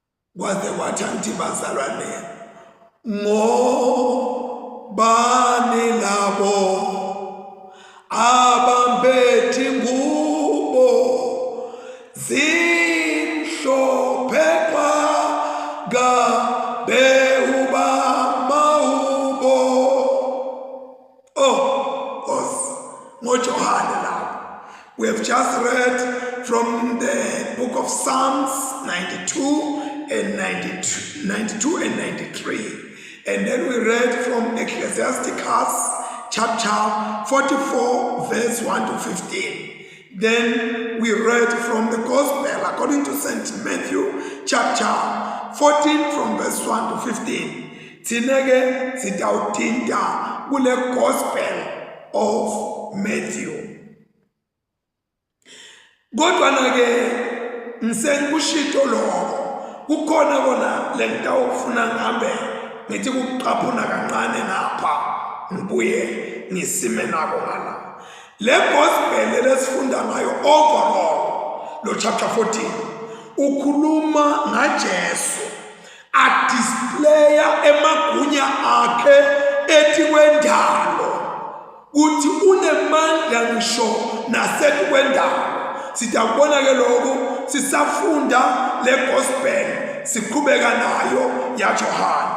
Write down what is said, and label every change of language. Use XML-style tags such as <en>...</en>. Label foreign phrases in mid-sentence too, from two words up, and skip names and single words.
<ss>kwaze kwathi bazalwane ngobani labo abambethi ngubo zimhlophe behuba maubo. Mojohane labo.</ss> <en>We have just read from the book of Psalms 92 and 93. And then we read from Ecclesiasticus chapter 44 verse 1 to 15. Then we read from the Gospel according to St. Matthew chapter 14 from verse 1 to 15.</en> <ss>Tinege sitautinta kule</ss> <en>Gospel of Matthew.</en> <ss>Kodwa ke ngisengikushito lokho kukhona kona lenta ufuna ngihambe ngithi kuqhaphuna kancane ngapha ngibuye ngisime nako ngala. Le gospel lesifunda ngayo overall lo chapter 14 ukhuluma ngaJesu a displaya emagunya akhe ethi kwendalo uthi unemandla ngisho nasethi kwendalo. Sitakubona ke lokho sisafunda le gospel siqhubeka nayo yaJohane.</ss>